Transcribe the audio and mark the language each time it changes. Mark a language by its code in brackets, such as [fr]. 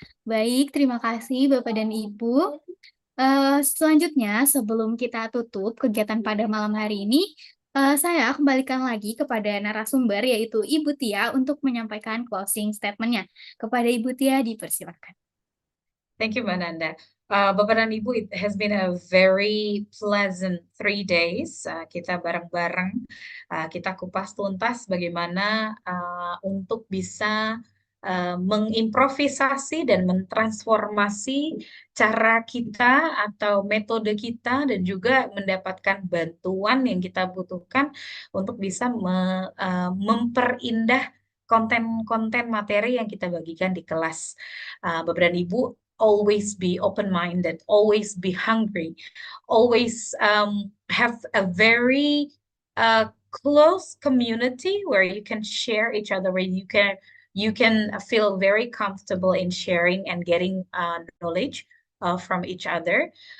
[id] Baik, terima kasih Bapak dan Ibu. Selanjutnya, sebelum kita tutup kegiatan pada malam hari ini, saya kembalikan lagi kepada narasumber, yaitu Ibu Tia, untuk menyampaikan closing statement-nya. Kepada Ibu Tia, dipersilakan. [en] Thank you, Mbak Nanda. [id] Bapak dan Ibu, [en] it has been a very pleasant 3 days. [id] Kita bareng-bareng, kita kupas tuntas bagaimana untuk bisa mengimprovisasi dan mentransformasi cara kita atau metode kita dan juga mendapatkan bantuan yang kita butuhkan untuk bisa memperindah konten-konten materi yang kita bagikan di kelas. Bapak dan Ibu, [en] always be open-minded, always be hungry, always have a very close community where you can share each other, where you can feel very comfortable in sharing and getting knowledge from each other.